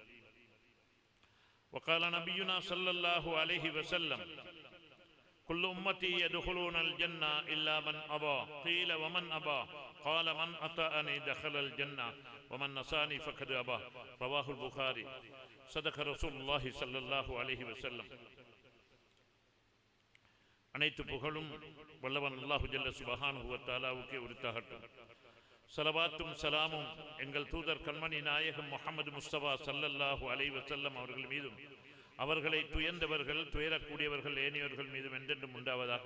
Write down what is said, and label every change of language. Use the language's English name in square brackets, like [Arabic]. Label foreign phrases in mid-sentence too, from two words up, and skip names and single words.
[Arabic] وقال نبينا صلى الله عليه وسلم كل أمتي يدخلون الجنة إلا من أبى قيل ومن أبى قال من أطاعني دخل الجنة ومن نصاني فقد أبى رواه البخاري صدق رسول الله صلى الله عليه وسلم. [Tamil] அனைத்து புகழும் வல்லவன் [Arabic] الله جل سبحانه و [Tamil] தஆலாவுக்கே உரித்தாகட்டும். ஸலவாத்தும் சலாமும் எங்கள் தூதர் கண்மணி நாயகம் முஹம்மது முஸ்தபா [Arabic] صلى الله عليه وسلم [Tamil] அவர்கள் மீதும் அவர்களை துயர்ந்தவர்கள் துயரக்கூடியவர்கள் ஏனையவர்கள் மீதும் என்றென்றும் உண்டாவதாக.